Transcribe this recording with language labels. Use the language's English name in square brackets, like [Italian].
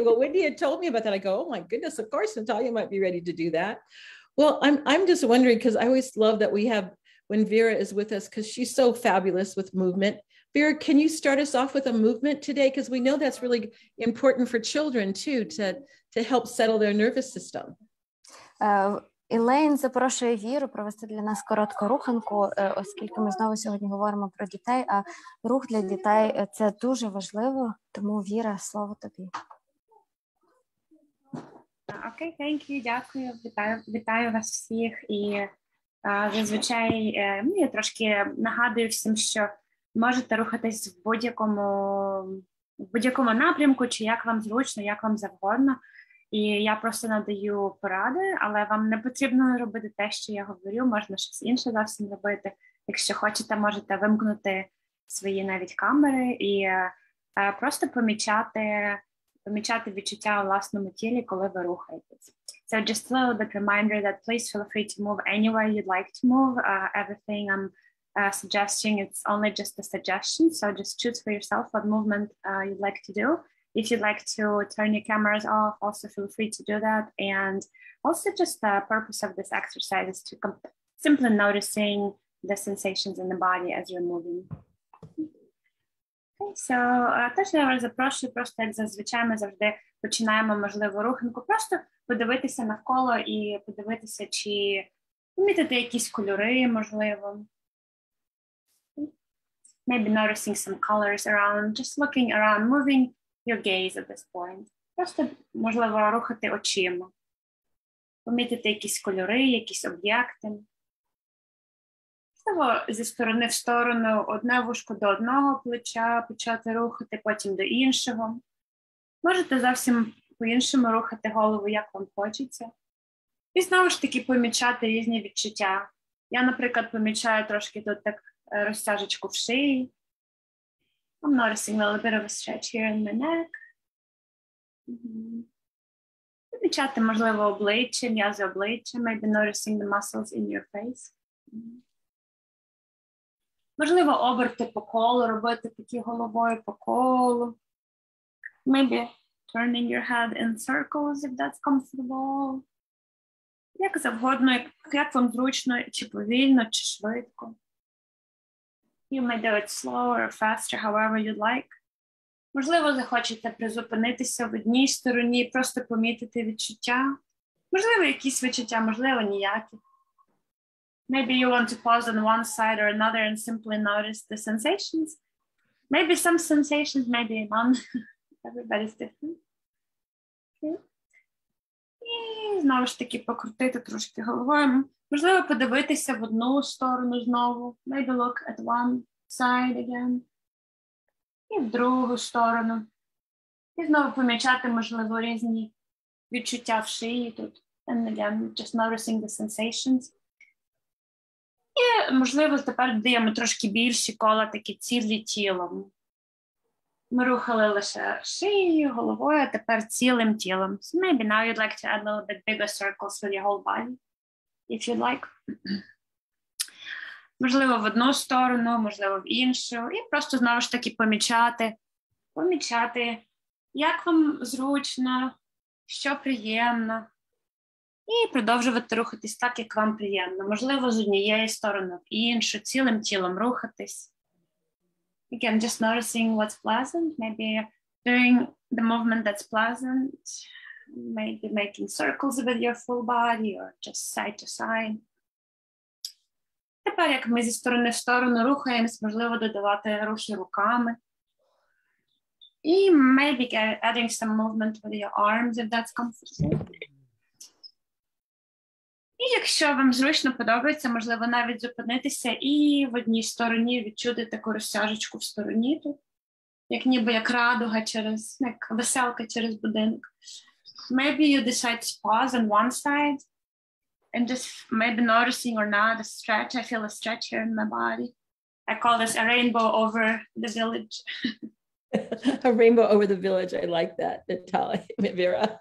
[English] Well, Wendy had told me about that. I go, oh my goodness, of course, Natalia might be ready to do that. Well, I'm just wondering, because I always love that we have, when Vera is with us, because she's so fabulous with movement. Vera, can you start us off with a movement today? Because we know that's really important for children too, to help settle their nervous system. [Ukrainian] Елейн запрошує Віру провести для нас коротку руханку, оскільки ми знову сьогодні говоримо про дітей, а рух для дітей – це дуже важливо, тому, Віра, слово тобі. Окей, [English] thank you, [Ukrainian] дякую, вітаю вас всіх. І зазвичай я трошки нагадую всім, що можете рухатись в будь-якому напрямку, чи як вам зручно, як вам завгодно. І я просто надаю поради, але вам не потрібно робити те, що я говорю, можна щось інше зовсім робити. Якщо хочете, можете вимкнути свої навіть камери і просто помічати відчуття у власному тілі, коли ви рухаєтесь. [English] So just a little bit reminder that please feel free to move anywhere you'd like to move. Everything I'm suggesting, it's only just a suggestion, so just choose for yourself what movement you'd like to do. If you'd like to turn your cameras off, also feel free to do that. And also just the purpose of this exercise is to simply noticing the sensations in the body as you're moving. Okay, so [Ukrainian] теж я вас запрошую, просто як зазвичай ми завжди починаємо можливо руханку, просто подивитися навколо і подивитися, чи помітити якісь кольори, можливо. [English] Maybe noticing some colors around, just looking around, moving your gaze at this point. [Ukrainian] Просто, можливо, рухати очима. Помітити якісь кольори, якісь об'єкти. Можливо, зі сторони в сторону, одне вушко до одного плеча почати рухати, потім до іншого. Можете зовсім по-іншому рухати голову, як вам хочеться. І знову ж таки помічати різні відчуття. Я, наприклад, помічаю трошки тут так розтяжечку в шиї. [English] I'm noticing a little bit of a stretch here in my neck. [Ukrainian] Помічати, можливо, обличчя, м'язи обличчя. [English] Maybe noticing the muscles in your face. [Ukrainian] Можливо, оберти по колу, робити такі головою по колу. [English] Maybe turning your head in circles, if that's comfortable. [Ukrainian] Як завгодно, як вам зручно, чи повільно, чи швидко. [English] You may do it slower or faster, however you'd like. [Ukrainian] Можливо, захочете призупинитися в одній стороні, просто помітити відчуття. Можливо, якісь відчуття, можливо, ніякі. [English] Maybe you want to pause on one side or another and simply notice the sensations. Maybe some sensations, maybe none. Everybody's different. Okay. [Ukrainian] І знову ж таки покрутити трошки головою. Можливо, подивитися в одну сторону знову. [English] Maybe look at one side again. [Ukrainian] І в другу сторону. І знову помічати, можливо, різні відчуття в шиї тут. [English] And again, just noticing the sensations. [Ukrainian] І, можливо, тепер додаємо трошки більші кола, такі цілі тілом. Ми рухали лише шиєю, головою, а тепер цілим тілом. [English] So maybe now you'd like to add a little bit bigger circles with your whole body, if you'd like. [Ukrainian] Можливо, в одну сторону, можливо, в іншу. І просто, знову ж таки, помічати, як вам зручно, що приємно. І продовжувати рухатись так, як вам приємно. Можливо, з однієї сторони в іншу, цілим тілом рухатись. [English] Again, just noticing what's pleasant, maybe doing the movement that's pleasant, maybe making circles with your full body or just side to side. [Ukrainian] Тепер, як ми зі сторони в сторону рухаємось, можливо, додавати рухи руками. І [English] maybe adding some movement with your arms, if that's comfortable. [Ukrainian] І якщо вам зручно подобається, можливо, навіть зупинитися і в одній стороні відчути таку розтяжечку в стороні тут, як ніби як радуга через, як веселка через будинок. [English] Maybe you decide to pause on one side and just maybe noticing or not a stretch. I feel a stretch here in my body. I call this a rainbow over the village. A rainbow over the village. I like that, Natalia, Vera.